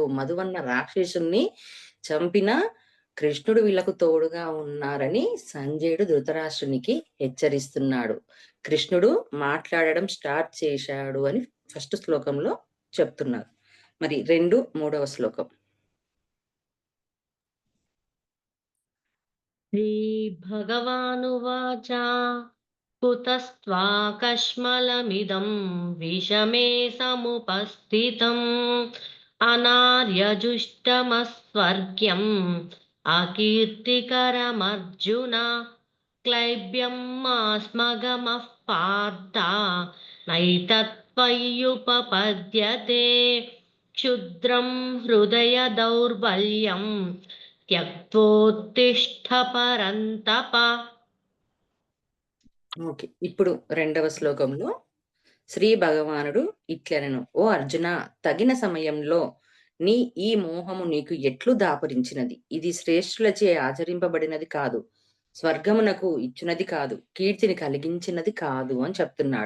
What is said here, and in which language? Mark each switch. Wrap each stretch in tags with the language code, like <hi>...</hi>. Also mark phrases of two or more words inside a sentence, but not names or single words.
<te>మధువన్న రాక్షసుని చంపిన కృష్ణుడు వీళ్ళకు తోడుగా ఉన్నారని సంజయుడు ధృతరాష్ట్రునికి హెచ్చరిస్తున్నాడు. కృష్ణుడు మాట్లాడడం స్టార్ట్ చేశాడు అని ఫస్ట్ శ్లోకంలో చెప్తున్నారు. మరి 2, 3వ శ్లోకం.</te> <sa>श्रीभगवानुवाच कुतस्त्वाकश्मलमिदं विषमे समुपस्थितम् अनार्यजुष्टमस्वर्ग्यम् अकीर्तिकरमर्जुन क्लैब्यं मास्मगमः पार्थ नैतत्त्वय्युपपद्यते क्षुद्रं हृदय दौर्बल्यं त्यक्त्वोत्तिष्ठ परन्तप.</sa> <te>ఓకే. ఇప్పుడు 2వ శ్లోకంలో శ్రీ భగవానుడు ఇట్లనెను, ఓ అర్జున, తగిన సమయంలో నీ ఈ మోహము నీకు ఎట్లు దాపురించినది. ఇది శ్రేష్ఠులచే ఆచరింపబడినది కాదు, స్వర్గమునకు ఇచ్చినది కాదు, కీర్తిని కలిగించినది కాదు అని చెప్తున్నాడు.</te>